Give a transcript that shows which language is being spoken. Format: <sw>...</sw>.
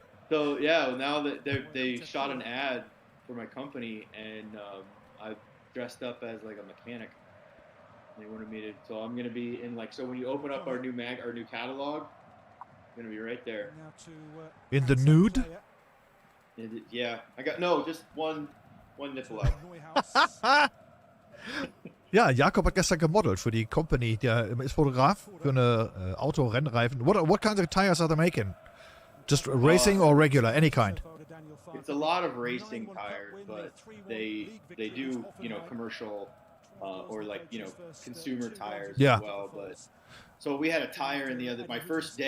<en>So yeah, now that they shot an ad for my company, and I dressed up as like a mechanic. They wanted me to, so I'm gonna be in like, so when you open up our new catalog, I'm gonna be right there. Now to, In the nude? Yeah, I got just one nipple out.</en> <de>Neuhaus. Ja, Jakob hat gestern gemodelt für die Company. Der ist Fotograf für eine Autorennreifen.</de> <en>What kinds of tires are they making? Just racing or regular, any kind? It's a lot of racing tires, but they do commercial or like consumer tires Yeah. as well. But so we had a tire in my first day.</en>